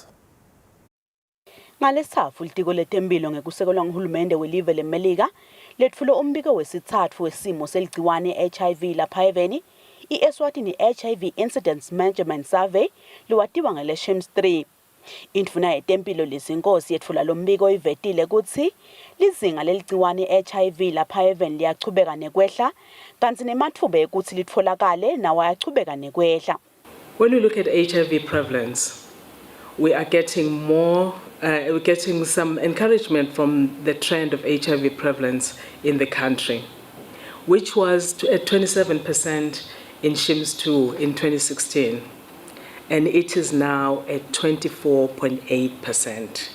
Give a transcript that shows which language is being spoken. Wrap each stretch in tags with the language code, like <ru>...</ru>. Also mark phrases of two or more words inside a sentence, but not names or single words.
<ss>Ngalesithathu litiko letempilo ngekusekelwa nguhulumende welive leMelika letfule umbiko wesithathu wesimo seligciwane i-HIV lapha eveni i-Eswatini HIV Incidence Management Survey liwatiwa ngele-SHIMS 3. Indvuna yetempilo lezinkosi yetfula lombiko ivetile ukuthi lizinga leligciwane i-HIV lapha eveni liyachubeka nekwehla kanti nematfuba ekuthi litfolakale nawo ayachubeka nekwehla.</ss> <en>When we look at HIV prevalence, we are getting we're getting some encouragement from the trend of HIV prevalence in the country, which was at 27% in SHIMS 2 in 2016, and it is now at 24.8%.</en>